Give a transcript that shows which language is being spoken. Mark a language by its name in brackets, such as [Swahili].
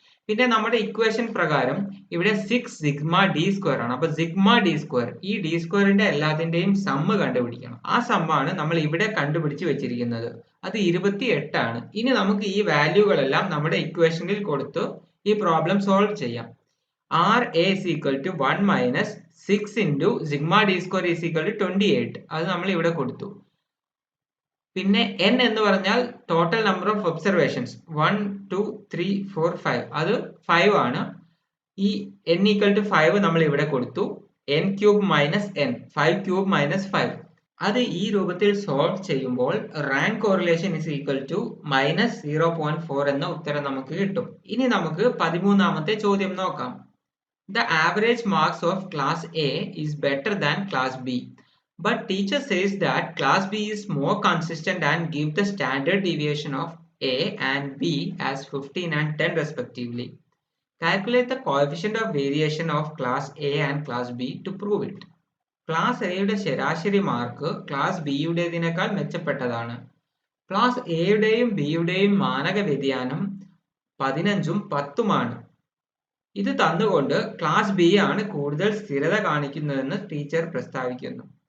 [Malayalam] പിന്നെ നമ്മുടെ ഇക്വേഷൻ പ്രകാരം ഇവിടെ 6 സിഗ്മ ഡി സ്ക്വയർ ആണ്. അപ്പൊ സിഗ്മ ഡി സ്ക്വയർ, ഈ ഡി സ്ക്വയറിന്റെ എല്ലാത്തിന്റെയും സമ്മ് കണ്ടുപിടിക്കണം. ആ സമ്മാണ് നമ്മൾ ഇവിടെ കണ്ടുപിടിച്ച് വെച്ചിരിക്കുന്നത്. അത് 28 ആണ്. ഇനി നമുക്ക് ഈ വാല്യൂകളെല്ലാം നമ്മുടെ ഇക്വേഷനിൽ കൊടുത്ത് ഈ പ്രോബ്ലം സോൾവ് ചെയ്യാം. [English] R A is equal to 1 minus 6 into sigma d square is equal to 28. [Malayalam] അത് നമ്മൾ ഇവിടെ കൊടുത്തു. പിന്നെ n എന്ന് പറഞ്ഞാൽ ടോട്ടൽ നമ്പർ ഓഫ് ഒബ്സർവേഷൻസ് 1 2 3 4 5, അത് 5 ആണ്. ഈ n equal to 5 നമ്മൾ ഇവിടെ കൊടുത്തു. n cube minus n, 5 cube minus 5. അത് ഈ രൂപത്തിൽ സോൾവ് ചെയ്യുമ്പോൾ rank correlation [English] is equal to [Malayalam] -0.4 എന്ന ഉത്തരം നമുക്ക് കിട്ടും. ഇനി നമുക്ക് 13ാമത്തെ ചോദ്യം നോക്കാം. [English] The average marks of class A is better than class B, but teacher says that class B is more consistent and give the standard deviation of A and B as 15 and 10 respectively. Calculate the coefficient of variation of class A and class B to prove it. [Malayalam] Class എയുടെ ശരാശരി mark class B യുടേതിനേക്കാൾ മെച്ചപ്പെട്ടതാണ്. Class എയുടെയും ബിയുടെയും മാനക വ്യതിയാനം 15ഉം 10ഉമാണ്. ഇത് തന്നുകൊണ്ട് class B ആണ് കൂടുതൽ സ്ഥിരത കാണിക്കുന്നതെന്ന് teacher പ്രസ്താവിക്കുന്നു.